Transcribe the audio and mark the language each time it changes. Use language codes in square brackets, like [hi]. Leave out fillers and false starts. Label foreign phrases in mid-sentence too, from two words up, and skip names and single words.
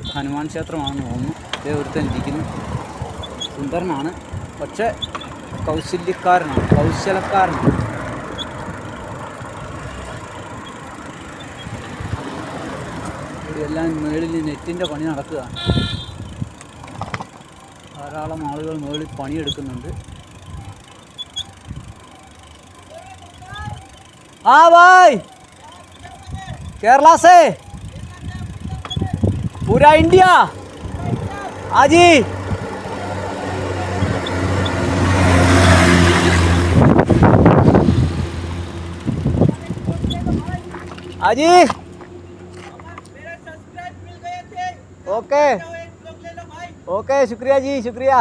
[ml] ഹനുമാൻ ക്ഷേത്രമാണെന്ന് തോന്നുന്നു. ഇതേ ഒരുത്തൻ ഇരിക്കുന്നു. സുന്ദരനാണ്, പക്ഷേ കൗശലക്കാരനാണ്. ഇവിടെയെല്ലാം മുകളിൽ നെറ്റിൻ്റെ പണി നടക്കുകയാണ്. ധാരാളം ആളുകൾ മുകളിൽ പണിയെടുക്കുന്നുണ്ട്. [hi] हाँ भाई, केरला से पूरा इंडिया। हाँ जी, हाँ जी, ओके ओके, शुक्रिया जी, शुक्रिया।